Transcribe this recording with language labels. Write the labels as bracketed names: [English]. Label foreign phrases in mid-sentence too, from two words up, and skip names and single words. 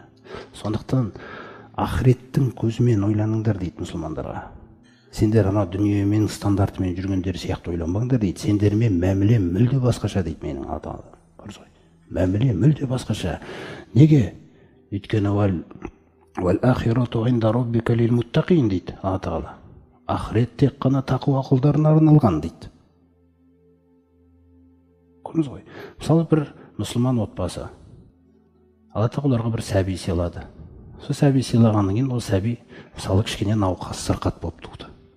[Kazakh] Сондықтан ақыреттің көзімен ойланыңдар дейді мұсылмандарға. Сендер ана дүниемен стандартымен жүргендер сияқты ойланбаңдар дейді. Сендермен мәміле мүлде басқаша дейді менің атам. Мәміле мүлде басқаша. Неге? Өйткені [Arabic] والآخرة عند ربك للمتقين [Kazakh] дейді Алла Тағала. Ақырет тек қана тақуа құлдарына арналған дейді. Көрдіңіз ғой. Мысалы бір мұсылман отбасы Алла Тағала оларға бір сәби сыйлады. Сол сәби сыйлағаннан кейін ол сәби мысалы кішкене науқас сырқат болып туды.